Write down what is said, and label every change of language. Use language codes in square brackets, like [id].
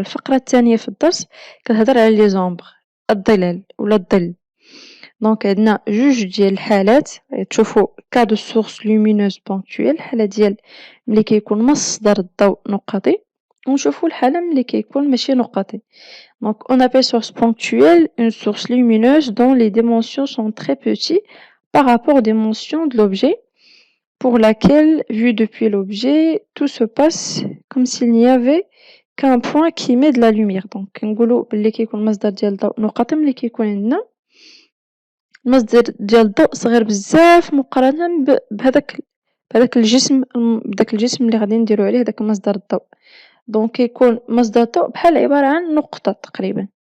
[ar] الفقرة الثانية في الدرس كتهضر على لي زومبر، الظلال ولا الظل. دونك عندنا جوج ديال الحالات، تشوفوا [fr] كا دو سورس لومينوز بونكتويل، [ar] الحالة ديال ملي كيكون مصدر الضوء نقطي، ونشوفوا الحالة ملي كيكون ماشي نقطي. [fr] Donc on appelle source ponctuelle une source lumineuse dont les dimensions sont très petites par rapport aux dimensions de l'objet, pour laquelle, vu depuis l'objet, tout se passe comme s'il n'y avait qu'un point qui émet de la lumière. [ar] Donc نقولوا بلي كيكون مصدر ديال الضوء نقطي ملي كيكون عندنا المصدر ديال الضوء صغير بزاف مقارنة بهداك الجسم، بداك الجسم اللي غادي نديرو عليه داك مصدر الضوء. دونك كيكون مصدر الضوء بحال عبارة عن نقطة تقريبا.